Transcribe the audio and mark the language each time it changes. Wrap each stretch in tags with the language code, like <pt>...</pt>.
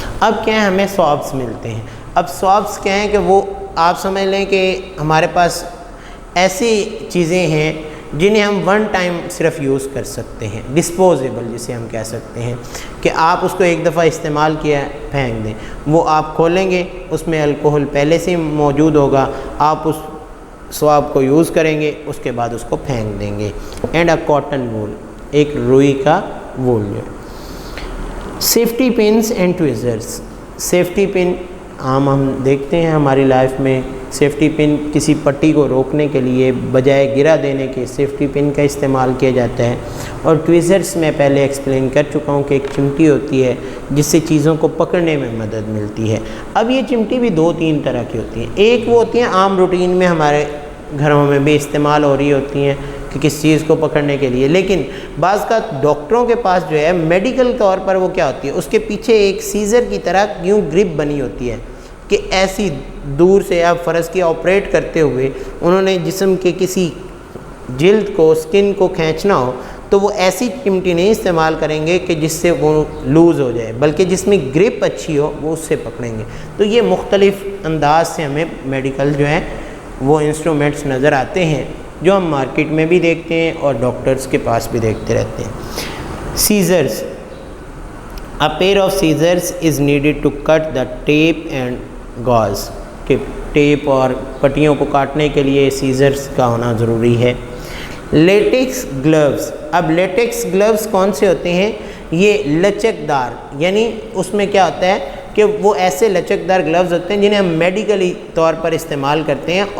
<ur>اب کیا ہے، ہمیں سوابس ملتے ہیں. اب سوابس کیا ہیں کہ وہ آپ سمجھ لیں کہ ہمارے پاس ایسی چیزیں ہیں جنہیں ہم ون ٹائم صرف یوز کر سکتے ہیں، ڈسپوزیبل جسے ہم کہہ سکتے ہیں کہ آپ اس کو ایک دفعہ استعمال کیا پھینک دیں. وہ آپ کھولیں گے، اس میں الکوہل پہلے سے موجود ہوگا، آپ اس سواب کو یوز کریں گے، اس کے بعد اس کو پھینک دیں گے.</ur> <en>and a cotton wool,</en> <ur>ایک روئی کا وول.</ur> <en>جو safety pins and tweezers.</en> <ur>سیفٹی پن عام ہم دیکھتے ہیں ہماری لائف میں. سیفٹی پن کسی پٹی کو روکنے کے لیے بجائے گرا دینے کے سیفٹی پن کا استعمال کیا جاتا ہے. اور ٹویزرس میں پہلے ایکسپلین کر چکا ہوں کہ ایک چمٹی ہوتی ہے جس سے چیزوں کو پکڑنے میں مدد ملتی ہے. اب یہ چمٹی بھی 2-3 طرح کی ہوتی ہیں. ایک وہ ہوتی ہیں عام روٹین میں ہمارے گھروں میں بھی استعمال ہو رہی ہوتی ہیں کہ کس چیز کو پکڑنے کے لیے، لیکن بعض کا ڈاکٹروں کے پاس جو ہے میڈیکل طور پر وہ کیا ہوتی ہے، اس کے پیچھے ایک سیزر کی طرح یوں گرپ بنی ہوتی ہے کہ ایسی دور سے آپ فرض کی آپریٹ کرتے ہوئے انہوں نے جسم کے کسی جلد کو، سکن کو کھینچنا ہو تو وہ ایسی چمٹی نہیں استعمال کریں گے کہ جس سے وہ لوز ہو جائے، بلکہ جس میں گرپ اچھی ہو وہ اس سے پکڑیں گے. تو یہ مختلف انداز سے ہمیں میڈیکل جو ہے وہ انسٹرومنٹس نظر آتے ہیں جو ہم مارکیٹ میں بھی دیکھتے ہیں اور ڈاکٹرز کے پاس بھی دیکھتے رہتے ہیں.</ur> <en>Scissors. A pair of scissors is needed to cut the tape and gauze.</en> <ur>کہ ٹیپ اور پٹیوں کو کاٹنے کے لیے سیزرز کا ہونا ضروری ہے. Latex gloves. اب لیٹکس گلوز کون سے ہوتے ہیں؟ یہ لچک دار، یعنی اس میں کیا ہوتا ہے کہ وہ ایسے لچک دار گلوز ہوتے ہیں جنہیں ہم میڈیکلی طور پر استعمال کرتے ہیں.</ur>